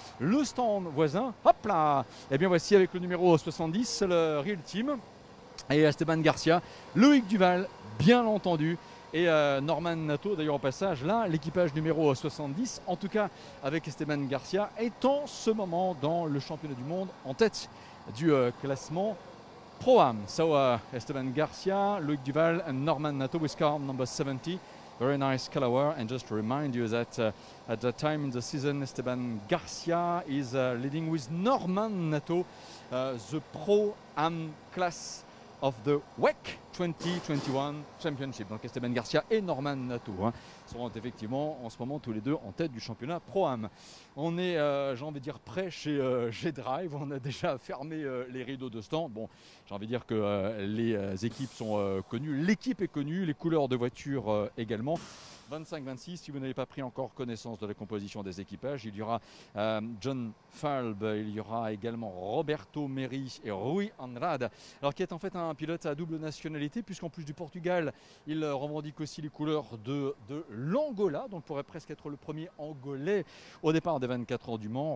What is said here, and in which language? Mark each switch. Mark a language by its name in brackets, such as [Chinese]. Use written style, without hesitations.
[French] Le stand voisin, hop là, et bien voici avec le numéro 70, le Real Team, et Esteban Garcia, Loïc Duval, bien entendu, et Norman Nato, d'ailleurs au passage, là, l'équipage numéro 70, en tout cas avec Esteban Garcia, est en ce moment dans le championnat du monde en tête du classement Pro-Am. [English] So Esteban Garcia, Loïc Duval and Norman Nato with car number 70. Very nice color, and just to remind you that at that time in the season, Esteban Garcia is leading with Norman Nato, the Pro-Am class of the WEC 2021 Championship. [French] Donc Esteban Garcia et Norman Nato seront effectivement en ce moment tous les deux en tête du championnat Pro-Am. On est, j'ai envie de dire, prêt chez G-Drive. On a déjà fermé les rideaux de stand. Bon, j'ai envie de dire que les équipes sont connues. L'équipe est connue, les couleurs de voiture également. 25-26, si vous n'avez pas pris encore connaissance de la composition des équipages, il y aura John Falb, il y aura également Roberto Meri et Rui Andrade, alors qui est en fait un pilote à double nationalité, puisqu'en plus du Portugal, il revendique aussi les couleurs de l'Angola, donc pourrait presque être le premier Angolais au départ des 24 heures du Mans.